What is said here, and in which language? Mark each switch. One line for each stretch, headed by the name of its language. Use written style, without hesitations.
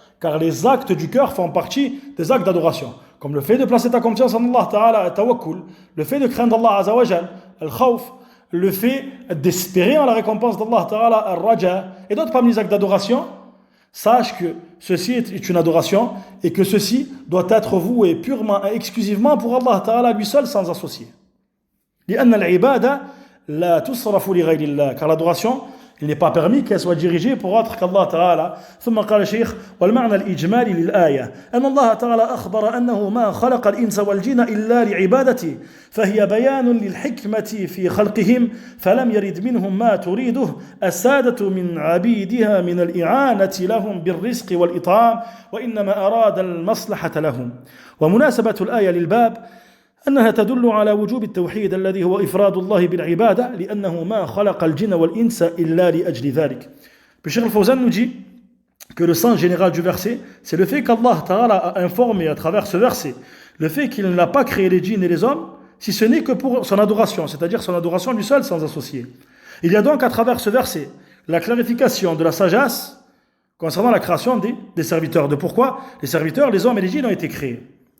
French: Car les actes du cœur font partie des actes d'adoration. Comme le fait de placer ta confiance en Allah Ta'ala, al-tawakkul, le fait de craindre Allah Azza wa Jal, al-khawf, le fait d'espérer en la récompense d'Allah Ta'ala, al-raja, et d'autres parmi les actes d'adoration, sache que ceci est une adoration et que ceci doit être voué purement et exclusivement pour Allah Ta'ala lui seul sans associé. Car l'adoration, Il n'est pas permis qu'elle soit dirigée pour autre qu'Allah Ta'ala.
Arabic: ثم قال الشيخ والمعنى الإجمالي للآية أن الله تعالى أخبر أنه ما خلق الإنس والجن إلا لعبادته فهي بيان للحكمة في خلقهم فلم يرد منهم ما تريده السادة من عبيدها من الإعانة لهم بالرزق والإطعام وإنما أراد المصلحة لهم. ومناسبة الآية للباب أنها تدل على وجوب التوحيد الذي هو إفراد الله بالعبادة لأنه ما خلق الجن والإنس إلا لأجل ذلك.
French: Puis Cheikh Al-Fawzan nous dit que le sens général du verset, c'est le fait qu'Allah Ta'ala a informé à travers ce verset le fait qu'il n'a pas créé les djinns et les hommes si ce n'est que pour son adoration, c'est-à-dire son adoration lui seul sans associé. Il y a donc à travers ce verset la clarification de la sagesse concernant la création des serviteurs, de pourquoi les serviteurs, les hommes et les djinns ont été créés.